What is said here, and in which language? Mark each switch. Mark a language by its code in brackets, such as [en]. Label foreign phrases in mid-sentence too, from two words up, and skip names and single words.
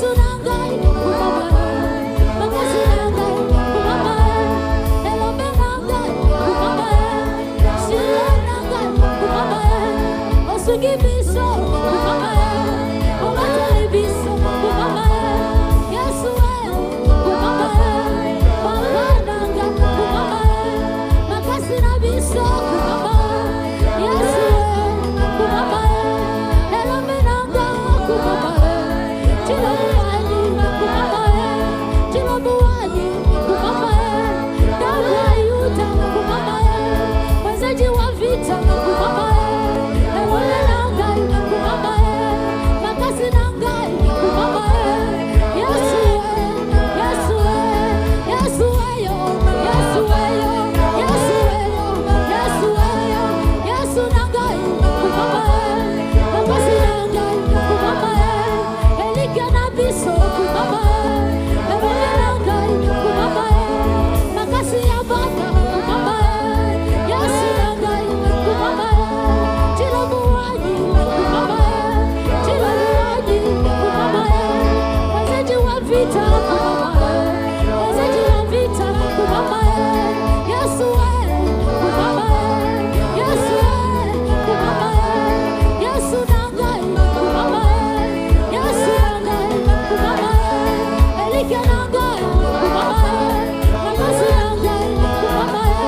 [ln] nangai kumama, makasi nangai kumama, elombe nangai kumama, shire nangai kumama, osugi biso kumama, omatali biso kumama, Yesu we kumama, papa nangai kumama, makasi na biso kumama, Yesu we kumama, elombe nangai kumama, Chilobuani kumama, Chilobuani kumama, [sw] damu ya Yuda [ln] kumama, [sw] mwenzaji wa vita [ln] kumama, ewe nangai kumama, makasi nangai kumama, Yesu we, Yesu we, Yesu we yo, Yesu we yo, Yesu we yo, Yesu we yo, Yesu nangai kumama, makasi nangai kumama, elike na biso kumama, ewe nangai kumama, makasi ya baba kumama, Yesu nangai kumama, chilobuani kumama, chilobuani kumama, [sw] mwenzaji wa vita [ln] kumama, [sw] mwenzaji wa vita [ln] kumama, Yesu we kumama, Yesu we kumama, Yesu nangai kumama, Yesu nangai kumama, elike nangai kumama, makasi nangai kumama,